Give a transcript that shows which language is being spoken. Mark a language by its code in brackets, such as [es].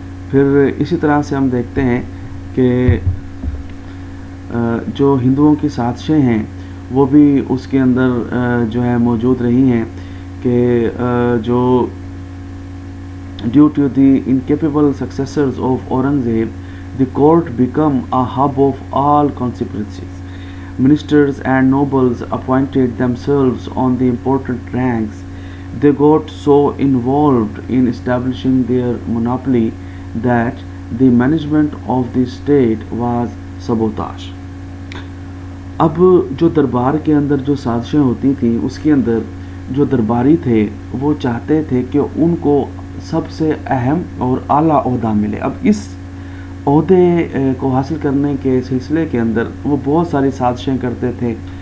[ur] پھر اسی طرح سے ہم دیکھتے ہیں کہ جو ہندوؤں کی سازشیں ہیں وہ بھی اس کے اندر جو ہے موجود رہی ہیں کہ جو [en] Due to the incapable successors of Aurangzeb the court became a hub of all conspiracies. Ministers and nobles appointed themselves on the important ranks. They got so involved in establishing their monopoly that the management of the state was sabotage. [ur] اب جو دربار کے اندر جو سازشیں ہوتی تھیں اس کے اندر جو درباری تھے وہ چاہتے تھے کہ ان کو سب سے اہم اور اعلیٰ عہدہ ملے. اب اس عہدے کو حاصل کرنے کے سلسلے کے اندر وہ بہت ساری سازشیں کرتے تھے.